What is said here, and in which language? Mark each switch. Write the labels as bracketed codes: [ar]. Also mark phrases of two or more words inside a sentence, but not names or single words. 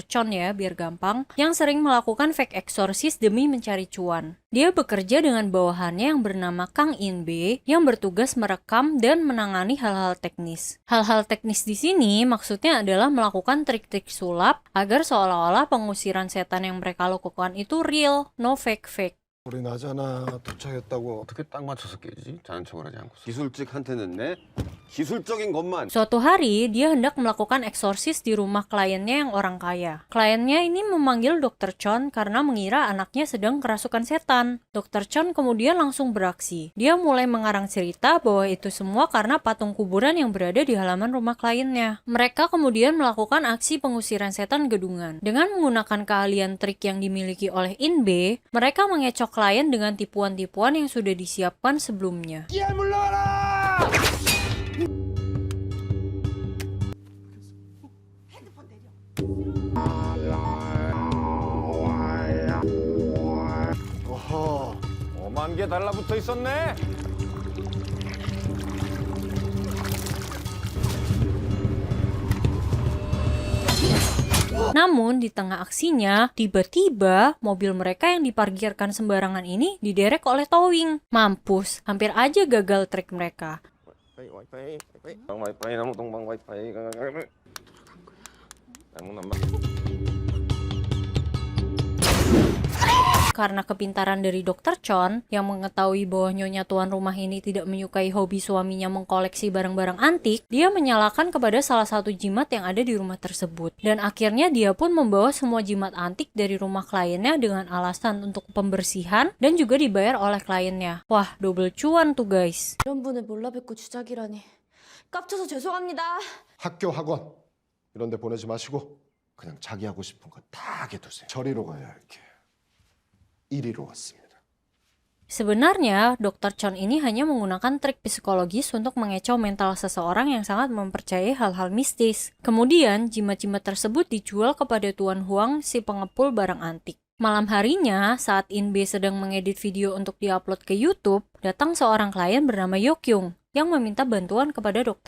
[id] Chon ya, biar gampang, yang sering melakukan fake eksorsis demi mencari cuan. Dia bekerja dengan bawahannya yang bernama Kang In-be, yang bertugas merekam dan menangani hal-hal teknis. Hal-hal teknis di sini maksudnya adalah melakukan trik-trik sulap agar seolah-olah pengusiran setan yang mereka lakukan itu real, [en] no fake-fake. [ko] 우리 나잖아 도착했다고. 어떻게 딱 맞춰서 깨지? 자는 척을 하지 않고 기술직한테는 내 기술적인 것만. [id] Suatu hari, dia hendak melakukan eksorsis di rumah kliennya yang orang kaya. Kliennya ini memanggil Dr. Chon karena mengira anaknya sedang kerasukan setan. Dr. Chon kemudian langsung beraksi. Dia mulai mengarang cerita bahwa itu semua karena patung kuburan yang berada di halaman rumah kliennya. Mereka kemudian melakukan aksi pengusiran setan gadungan. Dengan menggunakan keahlian trik yang dimiliki oleh In-be, mereka mengecoh klien dengan tipuan-tipuan yang sudah disiapkan sebelumnya. [ko] 어허, 5만 개 달라붙어 있었네. [id] Namun, di tengah aksinya, tiba-tiba mobil mereka yang diparkirkan sembarangan ini diderek oleh towing. Mampus, hampir aja gagal trik mereka. [ko] 와이파이, 와이파이, 나무 동방 와이파이. 나무 남방. [id] Karena kepintaran dari Dr. Chon yang mengetahui bahwa nyonya tuan rumah ini tidak menyukai hobi suaminya mengkoleksi barang-barang antik, dia menyalahkan kepada salah satu jimat yang ada di rumah tersebut. Dan akhirnya dia pun membawa semua jimat antik dari rumah kliennya dengan alasan untuk pembersihan dan juga dibayar oleh kliennya. Wah, double cuan tuh guys. [ko] 이런 분을 몰라 뵙고 주작이라니. 깝쳐서 죄송합니다. 학교 학원 이런 데 보내지 마시고 그냥 자기 하고 싶은 거 다 하게 두세요. 저리로 가야 할게. 이리로 왔습니다. [id] Sebenarnya, Dr. Chon ini hanya menggunakan trik psikologis untuk mengecoh mental seseorang yang sangat mempercayai hal-hal mistis. Kemudian, jimat-jimat tersebut dijual kepada Tuan Huang, si pengepul barang antik. Malam harinya, saat In-be sedang mengedit video untuk diupload ke YouTube, datang seorang klien bernama Yokyung yang meminta bantuan kepada Dr.